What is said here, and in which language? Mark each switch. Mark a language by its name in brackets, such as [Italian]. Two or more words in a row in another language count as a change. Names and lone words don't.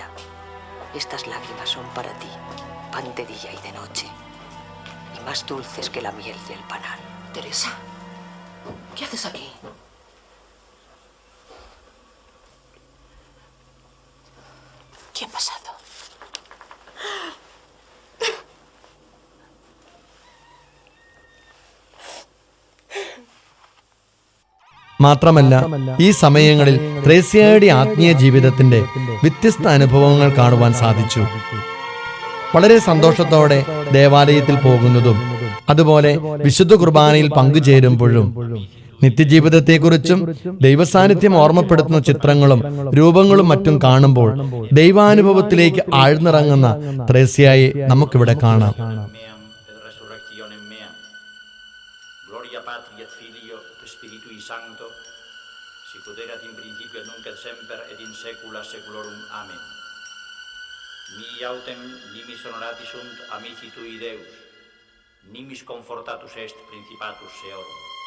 [Spanish] Estas lágrimas son para ti pan de día y de noche, y más dulces que la miel y el panal. Teresa, ¿qué haces aquí? ¿Qué ha pasado? [Malayalam] മാത്രമല്ല, ഈ സമയങ്ങളിൽ ത്രേസ്യയുടെ ആത്മീയ ജീവിതത്തിന്റെ വ്യത്യസ്ത അനുഭവങ്ങൾ കാണുവാൻ സാധിച്ചു. വളരെ സന്തോഷത്തോടെ ദേവാലയത്തിൽ പോകുന്നതും അതുപോലെ വിശുദ്ധ കുർബാനയിൽ പങ്കുചേരുമ്പോഴും നിത്യജീവിതത്തെക്കുറിച്ചും ദൈവസാന്നിധ്യം ഓർമ്മപ്പെടുത്തുന്ന ചിത്രങ്ങളും രൂപങ്ങളും മറ്റും കാണുമ്പോൾ ദൈവാനുഭവത്തിലേക്ക് ആഴ്ന്നിറങ്ങുന്ന ത്രേസ്യയെ നമുക്കിവിടെ കാണാം. [Latin] Gloria Patri et Filio et Spiritui Sancto, sicut erat in principio et nunc et semper et in saecula saeculorum. Amen. Mi autem nimis honorati sunt amici tui Deus, nimis confortatus est principatus seorum.